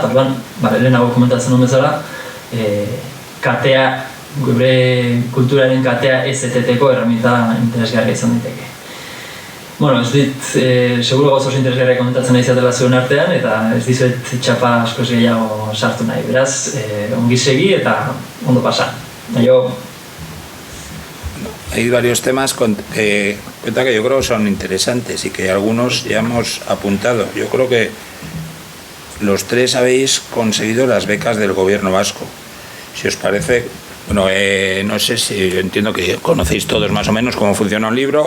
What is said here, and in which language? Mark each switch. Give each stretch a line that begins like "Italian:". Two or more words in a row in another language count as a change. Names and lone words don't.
Basque: Eta lehenago komentatzen duen bezala, katea, gure kulturaren katea ez eteteko erraminta interesgarria izan daiteke. Bueno, ez dit, seguro gauza oso interesgarria komentatzen nahi zatela zuen artean, eta ez dizuet txapa askoz gehiago sartu nahi. Beraz, ongi segi eta ondo pasa.
Spanish: Hay varios temas que yo creo son interesantes y que algunos ya hemos apuntado. Yo creo que los tres habéis conseguido las becas del gobierno vasco. Si os parece, bueno, no sé si yo entiendo que conocéis todos más o menos cómo funciona un libro.